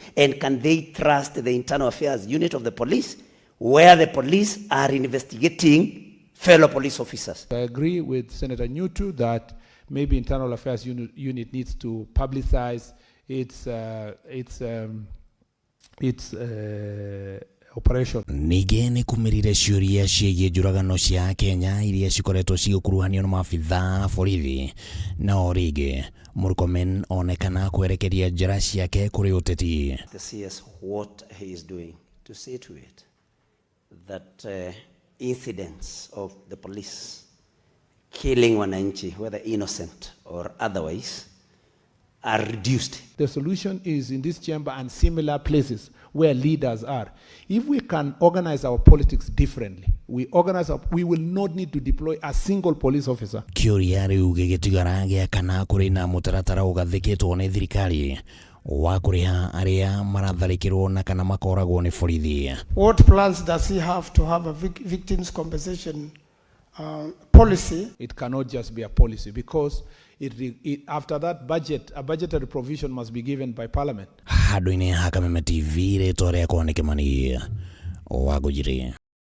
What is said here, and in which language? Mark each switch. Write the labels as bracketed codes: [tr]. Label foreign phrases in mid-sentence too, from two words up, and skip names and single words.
[en] And can they trust the internal affairs unit of the police, where the police are investigating fellow police officers? I agree with Senator Nyutu that maybe internal affairs unit needs to publicize its operation. [ki] Ningĩ ni kumirire ciuria ciĩgiĩ njũragano cia Kenya iria cikoretwo cigĩkuruhanio na maabitha borithi. Na orĩngĩ MURKOMEN onekana kwerekeria njĩra ciake kũrĩ ũteti. [en] To see what he is doing, to see to it that incidents of the police killing wananchi, whether innocent or otherwise, are reduced. The solution is in this chamber and similar places where leaders are. If we can organize our politics differently, we will not need to deploy a single police officer. [ki] Kiuria riu gigitigara giakana kuri na mutaratara ugathikitwo ni thirikari wa kuriha aria maratharikirwo na kana makoragwo ni borithi. [en] What plans does he have to have a victims compensation policy? It cannot just be a policy because after that a budgetary provision must be given by parliament. [ki] Handu-ini ha Kameme TV ritwa riakwa ni Kimani wa Gujiri.